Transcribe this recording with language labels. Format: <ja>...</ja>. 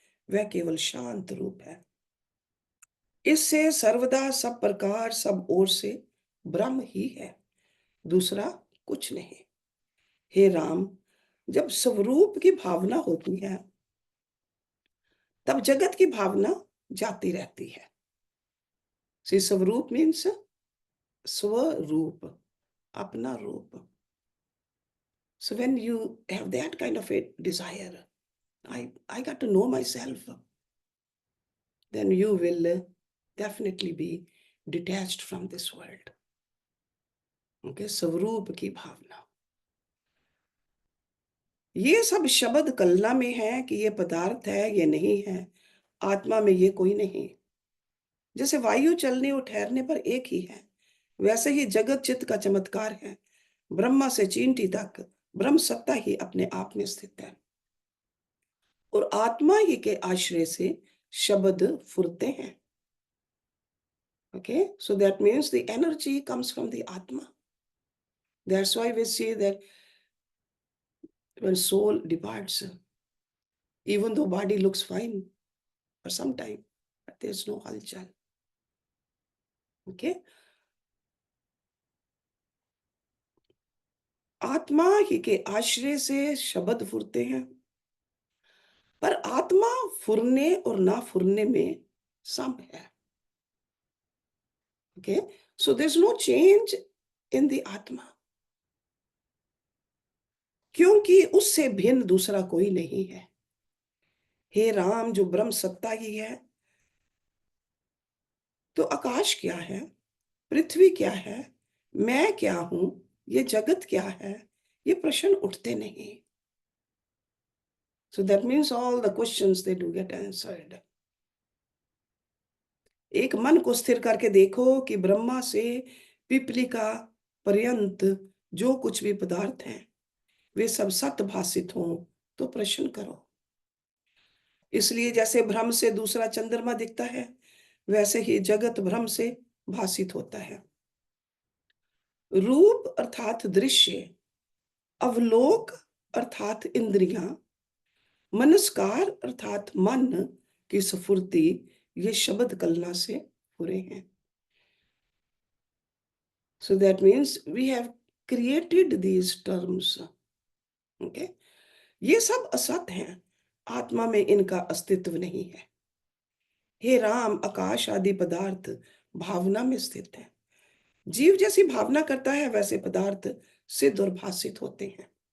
<hi>वह केवल शांत रूप है। इससे सर्वदा सब प्रकार सब ओर से ब्रह्म ही है, दूसरा कुछ नहीं। हे राम, जब स्वरूप की भावना होती है तब जगत की भावना जाती रहती है। सी स्वरूप मीन्स स्वरूप, अपना रूप।</hi> <en>So when you have that kind of a desire, I got to know myself, then you will definitely be detached from this world.</en> <hi>Okay, स्वरूप की भावना। ये सब शब्द कलना में है कि ये पदार्थ है, ये नहीं है। आत्मा में ये कोई नहीं। जैसे वायु चलने और ठहरने पर एक ही है, वैसे ही जगत चित्त का चमत्कार है। ब्रह्मा से चींटी तक ब्रह्म सत्ता ही अपने आप में स्थित है और आत्मा ही के आश्रय से शब्द फुरते हैं।</hi> <en>Okay, so that means the energy comes from the Atma. That's why we see that when soul departs, even though body looks fine for some time, but there's no halchal.</en> <hi>Okay, आत्मा ही के आश्रय से शब्द फुरते हैं, पर आत्मा फुरने और ना फुरने में सम है।</hi> <en>Okay, so there's no change in the</en> <hi>आत्मा, क्योंकि उससे भिन्न दूसरा कोई नहीं है। हे राम, जो ब्रह्म सत्ता ही है, तो आकाश क्या है, पृथ्वी क्या है, मैं क्या हूं, ये जगत क्या है, ये प्रश्न उठते नहीं।</hi> <en>So that means all the questions they do get answered.</en> <hi>एक मन को स्थिर करके देखो कि ब्रह्मा से पिपलिका पर्यंत जो कुछ भी पदार्थ हैं, वे सब सत भासित हों तो प्रश्न करो। इसलिए जैसे भ्रम से दूसरा चंद्रमा दिखता है, वैसे ही जगत भ्रम से भासित होता है। रूप अर्थात दृश्य, अवलोक अर्थात इंद्रियां, मनस्कार अर्थात मन की स्फूर्ति, ये शब्द कलना से पूरे हैं।</hi> <en>So that means we have created these terms. Okay?</en> <hi>ये सब असत हैं, आत्मा में इनका अस्तित्व नहीं है। हे राम, आकाश आदि पदार्थ भावना में स्थित है। जीव जैसी भावना करता है वैसे पदार्थ सिद्ध और भासित होते हैं।</hi>